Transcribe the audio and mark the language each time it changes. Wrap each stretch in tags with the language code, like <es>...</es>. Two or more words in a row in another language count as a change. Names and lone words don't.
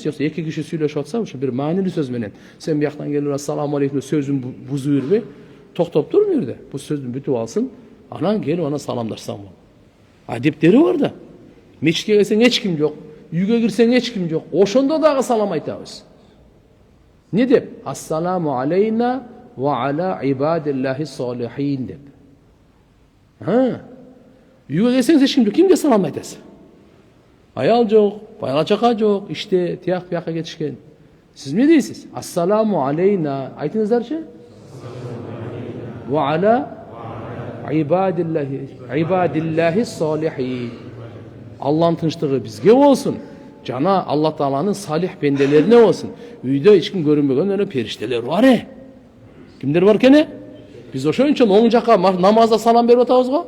<ky>Жокса эки киши сүйлөшүп атса, ошо бир маанилүү сөз менен сен бияктан келип</ky> <ar>السلام عليكم</ar> <ky>сөзүн бузуп бербей, токтоп тур бу жерде. Бул сөздүн бүтүп алсын. Анан келип ана саламдашсаң болот. Адептери бар да. Мечитке келсең эч ким жок, үйгө кирсең эч ким жок. Ошондо дагы салам айтабыз. Не деп?</ky> <ar>السلام علينا وعلى عباد الله الصالحين деп.</ar> <ky>Үйгө келсең эч ким жок, кимге салам айтасың? Аял жок, бала чака жок, иште тияк бияка кетишкен. Сиз эмне дейсиз?</ky> <ar>السلام علينا айтыңыздарчы? وعلى عباد الله الصالحين.</ar> <ky>Алланын тынчтыгы бизге болсун. Жана Алла Тааланын салих пенделерине болсун. Үйдө эч ким көрүнбөгөн эле периштелер бар. Кимдер бар экен? Биз ошон үчүн оң жакка намазда салам берип атабыз го.</ky>